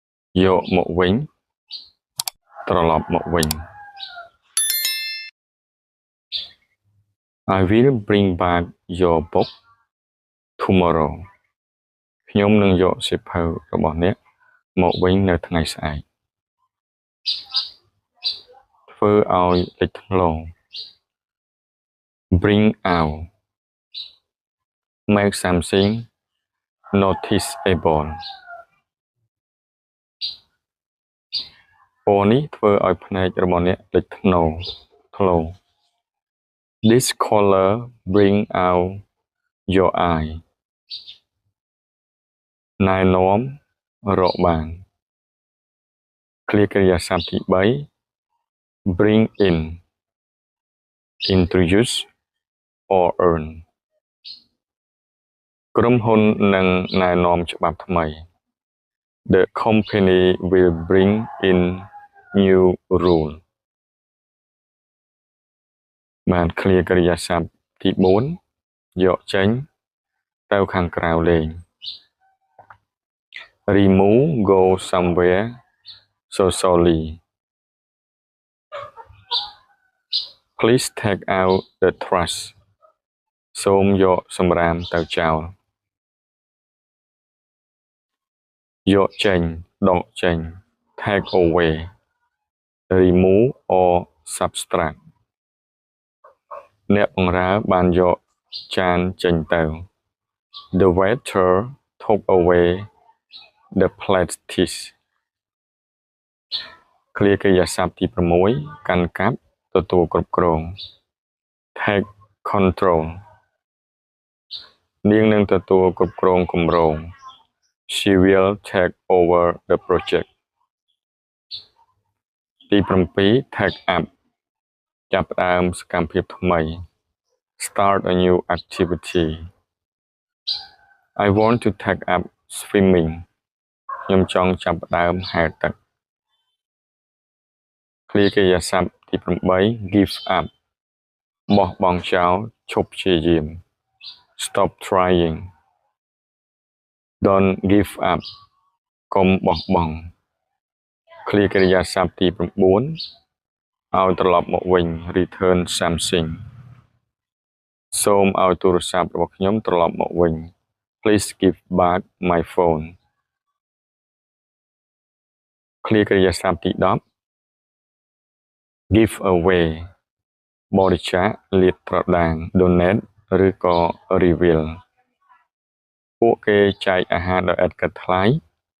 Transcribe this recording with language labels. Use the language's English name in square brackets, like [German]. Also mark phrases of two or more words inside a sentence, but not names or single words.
[Khmer] យកមកវិញត្រឡប់មកវិញ [English] I will bring back your book tomorrow [Khmer] ខ្ញុំនឹងយកសៀវភៅរបស់អ្នកមកវិញនៅថ្ងៃស្អែក ធ្វើឲ្យលេចធ្លោ [English] bring out make something noticeable [Khmer] ពណ៌នេះធ្វើឲ្យភ្នែករបស់អ្នកលេចធ្លោ [English] This color bring out your eye [Khmer] ណែនាំរកបាន គ្រាកិរិយាសព្ទទី 3 [English] bring in introduce or earn [Khmer] ក្រុមហ៊ុននឹងណែនាំច្បាប់ថ្មី [English] The company will bring in new rule [Khmer] បានគ្រាកិរិយាសព្ទទី 4 យកចេញទៅខាងក្រៅលេង [English] Remove go somewhere socially Please take out the trash [Khmer] សូមយកសម្រាមទៅចោល យកចេញដកចេញ [English] take away remove or subtract [Khmer] អ្នកបម្រើបានយកចានចេញទៅ [English] The waiter took away the plates [Khmer] គ្រាកិរិយាសព្ទទី 6 កាន់កាប់ទទួលគ្រប់គ្រង [English] take control [Khmer] នាងនឹងទទួលគ្រប់គ្រងគម្រោង [English] She will take over the project ទី 7 take up [Khmer] ចាប់ផ្ដើមសកម្មភាពថ្មី [English] Start a new activity I want to take up swimming [Khmer] ខ្ញុំចង់ចាប់ផ្ដើមហែលទឹកគ្រាកិរិយាសព្ទទី 8 [English] give up [Khmer] បោះបង់ចោលឈប់ព្យាយាម [English] Stop trying Don't give up [Khmer] កុំបោះបង់គ្រាកិរិយាសព្ទទី 9 ឲ្យត្រឡប់មកវិញ [English] return something [Khmer] សូមឲ្យទូរស័ព្ទរបស់ខ្ញុំត្រឡប់មកវិញ [English] Please give back my phone [Khmer] គ្រាកិរិយាសព្ទទី 10 [English] give away [Khmer] បរិច្ចាគលាតត្រដាង donate ឬក៏ reveal ពួកគេចែកអាហារដោយឥតគិតថ្លៃ